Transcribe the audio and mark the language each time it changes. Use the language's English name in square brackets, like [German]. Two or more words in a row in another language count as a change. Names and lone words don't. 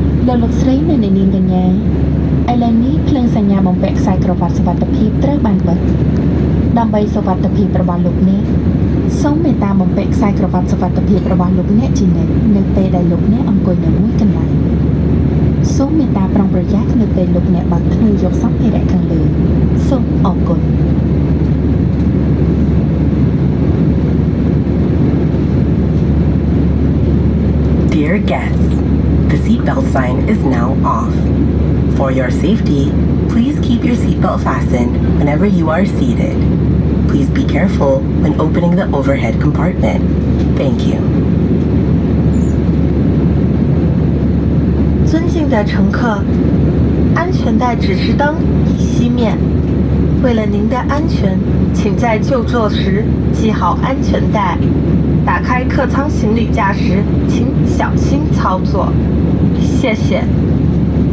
[Khmer] លោកស្រីនៅនាងកញ្ញាឥឡូវនេះភ្លើងសញ្ញាបំពាក់ខ្សែក្រវ៉ាត់សុវត្ថិភាពត្រូវបានបិទដើម្បីសុវត្ថិភាពរបស់លោកអ្នកសូមមេត្តាបំពាក់ខ្សែក្រវ៉ាត់សុវត្ថិភាពរបស់លោកអ្នកជានិច្ចនៅពេលដែលលោកអ្នកអង្គុយនៅមួយកន្លែងសូមមេត្តាប្រុងប្រយ័ត្ននៅពេលលោកអ្នកបើកធ្នូយកសម្ភារៈខាងលើសូមអរគុណ [English] Dear guests, the seatbelt sign is now off. For your safety, please keep your seatbelt fastened whenever you are seated. Please be careful when opening the overhead compartment. Thank you. [Chinese] 尊敬的乘客，安全带指示灯已熄灭。为了您的安全，请在就座时系好安全带。打开客舱行李架时，请小心操作。谢谢。